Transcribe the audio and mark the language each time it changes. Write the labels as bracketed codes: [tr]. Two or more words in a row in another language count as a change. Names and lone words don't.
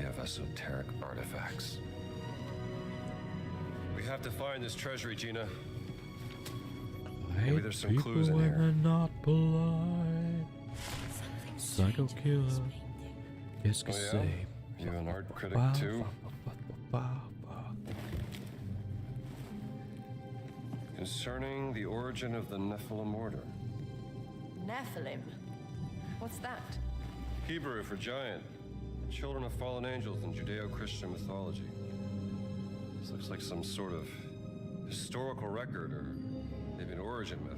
[en] of esoteric artifacts. We have to find this treasury, Gina. Maybe there's some clues in when here. they're not polite. Psycho killer. Yes, que Oh, yeah? say. You an art critic Ba, too? ba, ba, ba, ba. Concerning the origin of the Nephilim order. Nephilim. What's that? Hebrew for giant. Children of fallen angels in Judeo-Christian mythology. This looks like some sort of historical record or maybe an origin myth.